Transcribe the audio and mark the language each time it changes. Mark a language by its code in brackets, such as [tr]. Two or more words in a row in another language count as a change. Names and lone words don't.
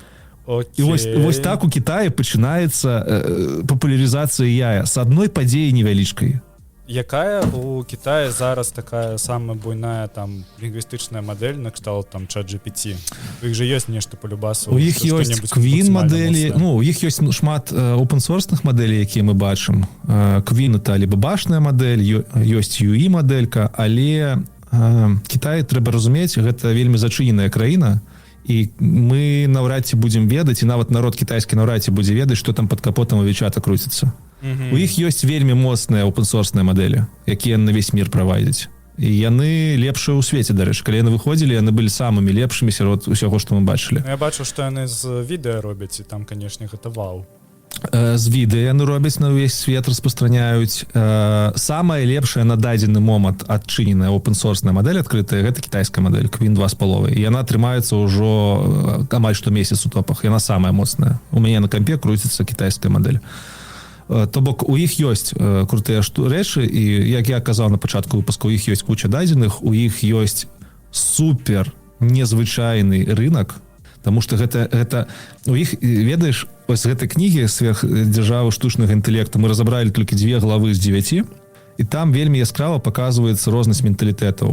[be] І вось так у Китаі пачынаецца папулярызацыя яя з адной падзеі невялічкай. Якая у Китаі зараз такая самая буйная там лінгвістычная мадэль на кшталт там ChatGPT? У іх же ёсць нешта [ru] по любасу. [be] У іх ёсць Queen мадэлі, у іх ёсць шмат open-sourceных мадэлей, якія мы бачым. Queen это алібабашная мадэль, ёсць UE мадэлька, але Кітай, трэба разумець, гэта вельмі зачыненая краіна, і мы наўрад ці будзем ведаць, і нават народ кітайскі наўрад ці будзе ведаць, што там пад капотам у Вічата круціцца. У іх ёсць вельмі моцныя open-sourceныя мадэлі, якія [ru] на весь мір [be] правайдзяць. І яны лепшыя ў свеце, дарэчы. Калі яны выходзілі, яны былі самымі лепшымі сярод усяго, што мы бачылі. Я бачу, што яны з відэа робяць, і там, канешне, гэта вау. З відэа яны робяць, на ўвесь свет распастраняюць. Самая лепшая на дадзены момант адчыненая open-sourceная мадэль адкрытая, гэта кітайская мадэль, Queen 2,5. І яна трымаецца ўжо амаль што месяц у топах. Яна самая моцная. У мяне на кампе круціцца кітайская мадэль. То бок у іх ёсць крутыя рэчы, і як я казаў на пачатку выпуску, у іх ёсць куча дадзеных, у іх ёсць супер незвычайны рынок, таму што гэта у іх, ведаеш, вось гэтай кнігі «Сверхдзяржавы штучнага інтэлекту» мы разабралі толькі 2 главы з 9, і там вельмі яскрава паказваецца рознасць менталітэтаў.